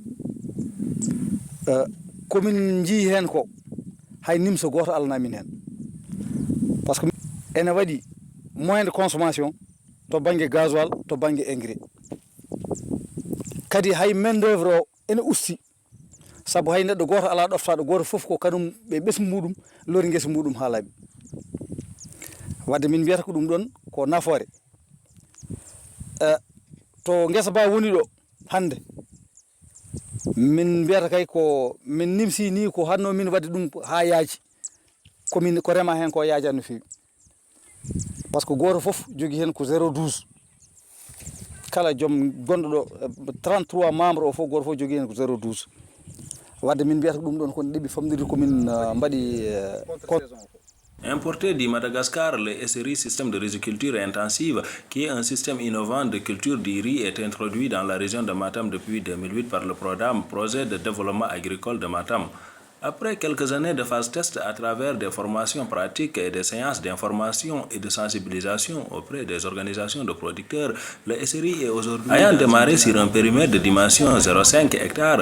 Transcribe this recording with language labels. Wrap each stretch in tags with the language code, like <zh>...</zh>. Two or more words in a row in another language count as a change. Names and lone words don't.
<ff>komin jii hen ko hay nimso goto alanamin hen</ff> <fr>par ce que</fr> <ff>ene waɗi</ff> <fr>moyen de consommation</fr> <ff>to banggue gasoil to banggue engrais kadi hay</ff> <fr>main d'œuvre</fr> <ff>o ene usti saabu hay neɗɗo goto ala ɗoftaɗo goto foof ko kanum ɓe ɓesgu muɗum lori guesa muɗum ha laaɓi wadde min mbiyata ko ɗum ɗon ko nafoore to guesa ba woni ɗo hande min mbiyata kay ko min nimsi ni ko hanno min wadde ɗum ha yaaji komin ko rema hen ko yaajani no fewi</ff> <fr>par ce que</fr> <ff>goto foof jogui hen ko 0,12 kala joom gonɗo ɗo 33 membre o foof goto foof jogui hen ko 0,12 wadde min mbiyata ko ɗum ɗon kono ɗeɓi famɗirde komin mbaɗi</ff> <fr>Importé du Madagascar, le SRI, système de riziculture intensive, qui est un système innovant de culture du riz, est introduit dans la région de Matam depuis 2008 par le programme Projet de développement agricole de Matam. Après quelques années de phase test à travers des formations pratiques et des séances d'information et de sensibilisation auprès des organisations de producteurs, le SRI est aujourd'hui ayant démarré sur un périmètre de dimension 0,5 hectares.</fr>